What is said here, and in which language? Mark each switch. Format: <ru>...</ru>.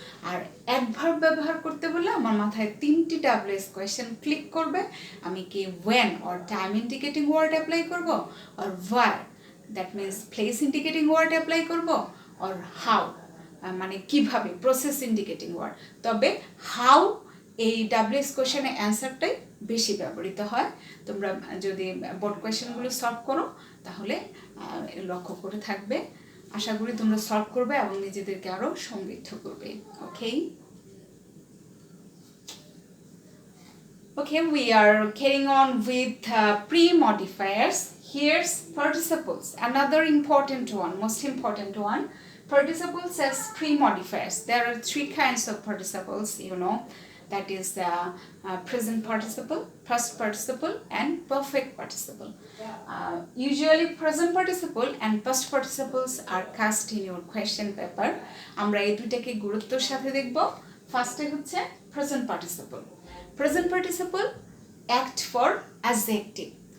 <bn>আর adverb ব্যবহার করতে বলে আমার মাথায় 3টি WS কোয়েশ্চেন ক্লিক করবে, আমি কি when or time indicating word apply করব, or were that means place indicating word apply করব, অর হাউ মানে কিভাবে প্রসেস ইন্ডিকেটিং ওয়ার্ড। তবে হাউ এই WS কোয়েশ্চেনের অ্যান্সারটাই বেশি ব্যবহৃত হয়। তোমরা যদি বোর্ড কোয়েশ্চেনগুলো সলভ করো তাহলে লক্ষ্য করে থাকবে, আশা করি তোমরা সলভ করবে এবং নিজেদেরকে আরও সমৃদ্ধ করবে।</bn> <en>Okay, okay, we are carrying on with pre-modifiers. Here's participles, another important one, most important one. Participles as pre-modifiers. There are 3 kinds of participles, you know. That is the present participle, past participle and perfect participle. Usually present participle and past participles are cast in your question paper.</en> <bn>আমরা এই দুইটাকে গুরুত্বের সাথে দেখব। ফার্স্টে হচ্ছে present participle.</bn> <en>Present participle act for adjective.</en>